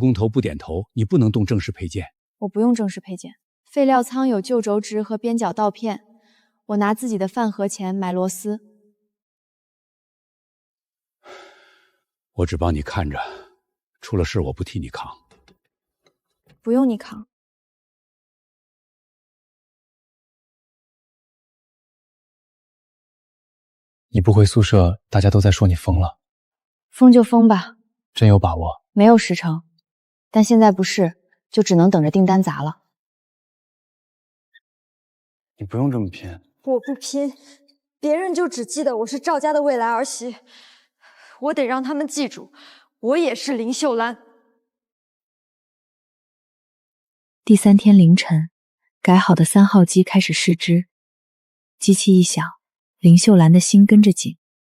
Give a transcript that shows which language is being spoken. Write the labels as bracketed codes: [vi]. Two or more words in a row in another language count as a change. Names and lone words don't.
[zh] 工头不點頭，你不能動正式配件。我不用正式配件，廢料倉有舊軸直和邊角刀片，我拿自己的飯盒錢買螺絲。我只幫你看着，出了事我不替你扛。不用你扛。你不回宿舍，大家都在說你瘋了。瘋就瘋吧。真有把握？沒有實誠，但現在不是，就只能等着訂單砸了。你不用這麼拼。我不拼，別人就只記得我是趙家的未來兒媳，我得讓他們記住，我也是林秀蘭。第3天凌晨，改好的3號機開始試織，機器一響，林秀蘭的心跟着緊。